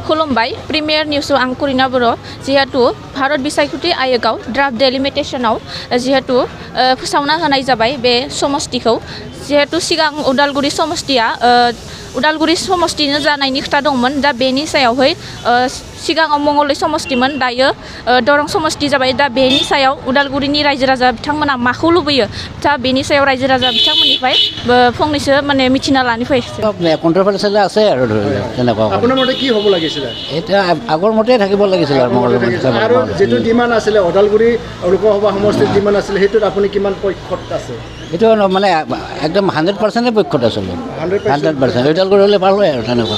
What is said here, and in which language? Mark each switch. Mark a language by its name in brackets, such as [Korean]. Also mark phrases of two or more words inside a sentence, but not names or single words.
[Bodo] खुलुमबाय प्रिमियार निउसआव आं करिना बर' जिहेतु भारत बिसायख'थि आयोगाव [English] draft delimitation [Bodo] जिहेतु फोसावना होनाय जाबाय बे समस्तिखौ जिहेतु सिगां उदालगुरि समस्तिया उदालगुरि समस्तिनो जानायनि खोथा दंमोन दा बेनि सायावहाय सिगाङाव मंगलदै समस्तिमोन दायो दरं समस्ति जाबाय दा बेनि सायाव उदालगुरिनि रायजो राजा बिथांमोना माखौ लुबैयो दा बेनि सायाव रायजो राजा बिथांमोननिफ्राय फंनैसो माने मिथिना लानो फैयो [Assamese] কণ্ট্ৰভাৰ্চিয়েল আছে আৰু ধৰি লওক তেনেকুৱা আপোনাৰ মতে কি হ'ব লাগিছিলে এতিয়া আগৰ মতে থাকিব লাগিছিল আৰু যিটো ডিমাণ্ড আছিলে ওদালগুৰি লোকসভা সমষ্টিত ডিমাণ্ড আছিলে সেইটোত আপুনি কিমান পক্ষত আছে এইটো মানে একদম 100% পক্ষত আছিলোঁ 100% ওদালগুৰি হ'লে ভাল হয় আৰু তেনেকুৱা